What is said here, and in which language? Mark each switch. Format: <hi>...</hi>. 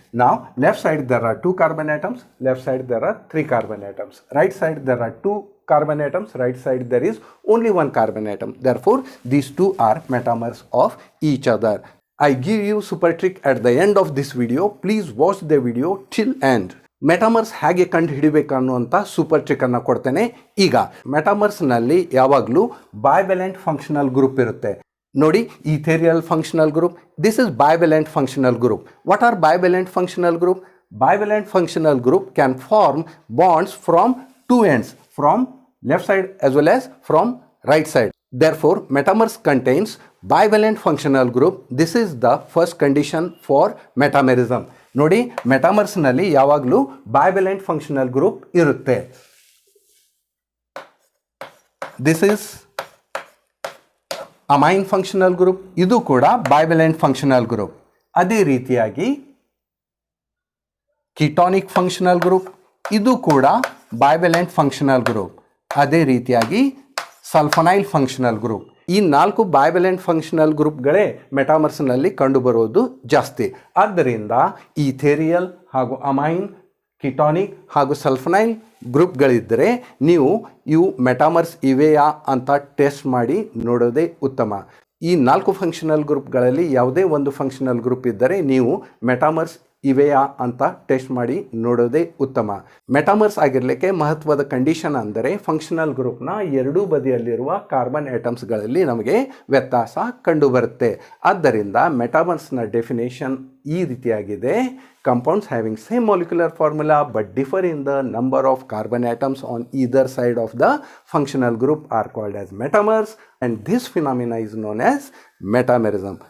<en>Now left side there are 2 carbon atoms, left side there are 3 carbon atoms. Right side there are 2 carbon atoms, right side there is only 1 carbon atom. Therefore these two are metamers of each other. I give you super trick at the end of this video. Please watch the video till end.</en> <kn>ಮೆಟಾಮರ್ಸ್ ಹೇಗೆ ಕಂಡು ಹಿಡಿಬೇಕು ಅನ್ನುವಂಥ super trick ಅನ್ನು ಕೊಡ್ತೇನೆ. ಈಗ ಮೆಟಾಮರ್ಸ್ನಲ್ಲಿ ಯಾವಾಗಲೂ ಬೈವೆಲೆಂಟ್ functional group ಇರುತ್ತೆ. ನೋಡಿ ಈಥೇರಿಯಲ್ functional group,</kn> <en>This is bivalent functional group. What are bivalent functional group? Bivalent functional group can form bonds from 2 ends, from left side as well as from right side. Therefore metamers contains bivalent functional group. This is the first condition for metamerism.</en> <kn>ನೋಡಿ ಮೆಟಾಮರ್ಸ್ನಲ್ಲಿ ಯಾವಾಗಲೂ</kn> <en>bivalent functional group</en> <kn>ಇರುತ್ತೆ.</kn> <en>This is</en> <kn>amine functional group, ಇದು ಕೂಡ ಬೈವೆಲೆಂಟ್ functional group. ಅದೇ ರೀತಿಯಾಗಿ ಕೀಟಾನಿಕ್ functional group, ಇದು ಕೂಡ ಬೈವೆಲೆಂಟ್ functional group. ಅದೇ ರೀತಿಯಾಗಿ ಸಲ್ಫನೈಲ್ ಫಂಕ್ಷನಲ್ ಗ್ರೂಪ್. ಈ 4 ಬೈವೆಲೆಂಟ್ ಫಂಕ್ಷನಲ್ ಗ್ರೂಪ್ಗಳೇ ಮೆಟಾಮರ್ಸ್ನಲ್ಲಿ ಕಂಡುಬರೋದು ಜಾಸ್ತಿ. ಆದ್ದರಿಂದ ಈಥೇರಿಯಲ್ ಹಾಗೂ ಅಮೈನ್, ಕಿಟಾನಿಕ್ ಹಾಗೂ ಸಲ್ಫನೈಲ್ ಗ್ರೂಪ್ಗಳಿದ್ದರೆ ನೀವು ಇವು ಮೆಟಾಮರ್ಸ್ ಇವೆಯಾ ಅಂತ ಟೆಸ್ಟ್ ಮಾಡಿ ನೋಡೋದೇ ಉತ್ತಮ. ಈ 4 ಫಂಕ್ಷನಲ್ ಗ್ರೂಪ್ಗಳಲ್ಲಿ ಯಾವುದೇ ಒಂದು ಫಂಕ್ಷನಲ್ ಗ್ರೂಪ್ ಇದ್ದರೆ ನೀವು ಮೆಟಾಮರ್ಸ್ ಇವೆಯಾ ಅಂತ ಟೆಸ್ಟ್ ಮಾಡಿ ನೋಡೋದೇ ಉತ್ತಮ. ಮೆಟಾಮರ್ಸ್ ಆಗಿರಲಿಕ್ಕೆ ಮಹತ್ವದ ಕಂಡೀಷನ್ ಅಂದರೆ ಫಂಕ್ಷನಲ್ ಗ್ರೂಪ್ನ ಎರಡೂ ಬದಿಯಲ್ಲಿರುವ ಕಾರ್ಬನ್ ಐಟಮ್ಸ್ಗಳಲ್ಲಿ ನಮಗೆ ವ್ಯತ್ಯಾಸ ಕಂಡುಬರುತ್ತೆ. ಆದ್ದರಿಂದ ಮೆಟಾಮರ್ಸ್ನ ಡೆಫಿನೇಷನ್ ಈ ರೀತಿಯಾಗಿದೆ:</kn> <en>compounds having same molecular formula but differ in the number of carbon atoms on either side of the functional group are called as metamers, and this phenomena is known as metamerism.</en>